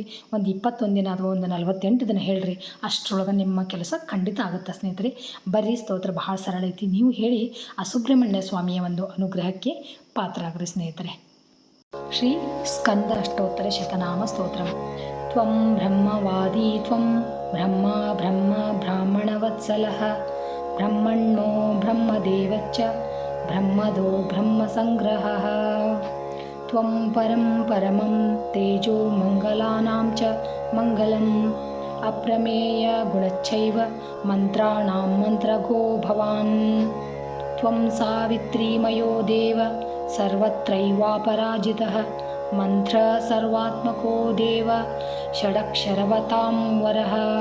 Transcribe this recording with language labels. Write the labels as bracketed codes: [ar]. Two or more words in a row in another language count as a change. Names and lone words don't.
[kn] ಒಂದು 21 ದಿನ ಅಥವಾ ಒಂದು 48 ದಿನ ಹೇಳ್ರಿ. ಅಷ್ಟರೊಳಗೆ ನಿಮ್ಮ ಕೆಲಸ ಖಂಡಿತ ಆಗುತ್ತೆ ಸ್ನೇಹಿತರೆ. ಬರ್ರಿ, ಸ್ತೋತ್ರ ಬಹಳ ಸರಳ ಐತಿ. ನೀವು ಹೇಳಿ ಆ ಸುಬ್ರಹ್ಮಣ್ಯ ಸ್ವಾಮಿಯ ಒಂದು ಅನುಗ್ರಹಕ್ಕೆ ಪಾತ್ರರಾಗ್ರಿ ಸ್ನೇಹಿತರೆ. ಶ್ರೀ ಸ್ಕಂದ ಅಷ್ಟೋತ್ತರ ಶತನಾಮ ಸ್ತೋತ್ರ. [sa] ತ್ವಂ ಬ್ರಹ್ಮವಾದಿ ತ್ವಂ ಬ್ರಹ್ಮ ಬ್ರಹ್ಮ ಬ್ರಾಹ್ಮಣವತ್ಸಲಃ ಬ್ರಹ್ಮಣ್ಣೋ ಬ್ರಹ್ಮದೇವಚ್ಚ ಬ್ರಹ್ಮದೋ ಬ್ರಹ್ಮಸಂಗ್ರಹಃ ತ್ವಂ ಪರಂ ಪರಮಂ ತೇಜೋ ಮಂಗಲಾನಾಂ ಚ ಮಂಗಲಂ ಅಪ್ರಮೇಯ ಗುಣಚ್ಚೈವ ಮಂತ್ರಾಣಾಂ ಮಂತ್ರಗೋ ಭವಾನ್ ತ್ವಂ ಸಾವಿತ್ರೀಮಯೋ ದೇವ ಸರ್ವತ್ರೈವಾಪರಾಜಿತಃ ಮಂತ್ರ ಸರ್ವಾತ್ಮಕೋ ದೇವ ಷಡಕ್ಷರವತಾಂ ವರಃ